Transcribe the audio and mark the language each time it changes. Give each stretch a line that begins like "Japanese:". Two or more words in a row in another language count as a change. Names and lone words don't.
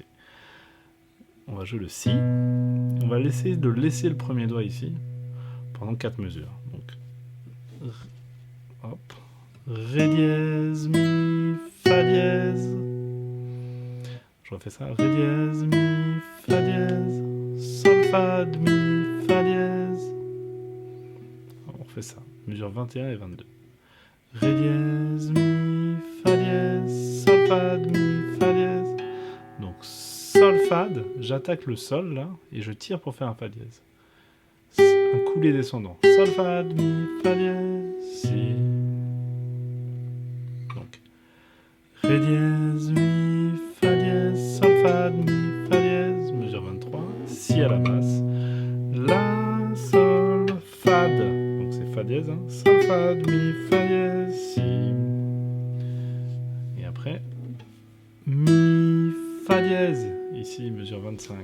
French: On va jouer le Si. On va essayer de laisser le premier doigt ici pendant 4 mesures. Donc, hop. Ré dièse, Mi, Fa dièse. Je refais ça. Ré dièse, Mi, Fa dièse. Sol, Fa, Mi, Fa dièse. On refait ça. Mesure 21 et 22. Ré dièse, Mi, Fa dièse. Sol, Fa, Mi, Fa dièse. Donc, Sol, Fad, j'attaque le Sol là et je tire pour faire un Fa dièse. Un couplet descendant. Sol, Fad, Mi, Fa dièse, Si. Donc, Ré dièse, Mi, Fa dièse, Sol, Fad, Mi, Fa dièse, mesure 23, Si à la basse, La, Sol, Fad, donc c'est Fa dièse, hein. Sol, Fad, Mi, Fa dièse, Si. Et après, Mi, Fa dièse, ici mesure 25.